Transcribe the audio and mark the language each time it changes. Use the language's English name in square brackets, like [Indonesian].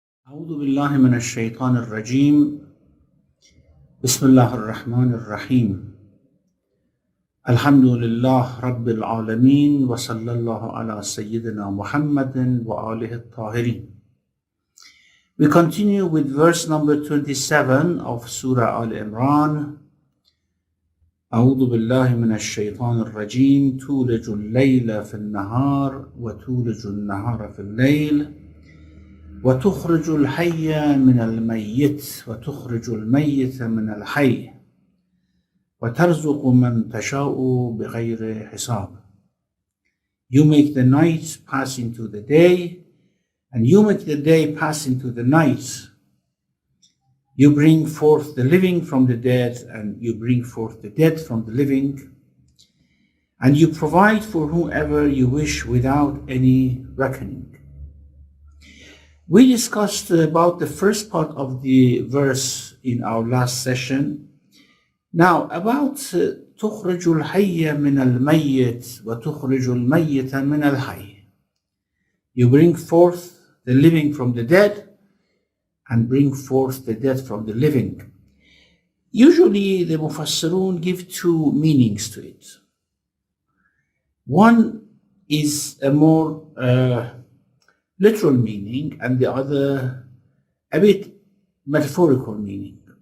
[Arabic] أعوذ بالله من الشيطان الرجيم بسم الله الرحمن الرحيم الحمد لله رب العالمين وصلى الله على سيدنا محمد وآله الطاهرين. [English] We continue with verse number 27 of Surah Al Imran. [Arabic] أعوذ بالله من الشيطان الرجيم تولج الليل في النهار وتولج النهار في الليل وتخرج الحي من الميت وتخرج الميت من الحي وترزق من تشاء بغير حساب. [English] You make the night pass into the day, and you make the day pass into the night. You bring forth the living from the dead, and you bring forth the dead from the living, and you provide for whoever you wish without any reckoning. We discussed about the first part of the verse in our last session. Now, about [Arabic] تخرج الحي من الميت وتخرج الميت من الحي. [English] You bring forth the living from the dead and bring forth the dead from the living. Usually the Mufassirun give two meanings to it. One is a more literal meaning, and the other a bit metaphorical meaning.